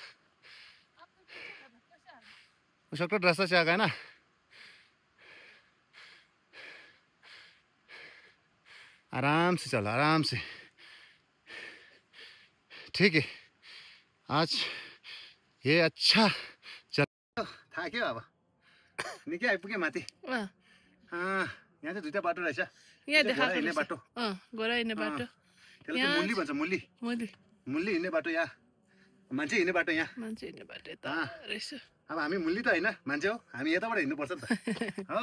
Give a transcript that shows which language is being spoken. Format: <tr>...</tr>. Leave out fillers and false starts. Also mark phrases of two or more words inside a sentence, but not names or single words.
<hi>शॉर्टकट रास्ता से आ गया ना। आराम से चलो आराम से। ठीक है आज ये अच्छा चल था क्या</hi> <ne>अब निकै आइपुग्यो माथि। यहाँ चाहिँ दुईटा बाटो रहेछ। यहाँ देखाएको हिँड्ने बाटो घोडा हिँड्ने बाटो त्यसलाई चाहिँ मुल्ली भन्छ मुल्ली मुल्ली हिँड्ने बाटो यहाँ मान्छे हिँड्ने बाटो यहाँ मान्छे हिँड्ने बाटो यता रहेछ। अब हामी मुल्ली त होइन मान्छे हो हामी यताबाट हिँड्नुपर्छ नि त हो।</ne>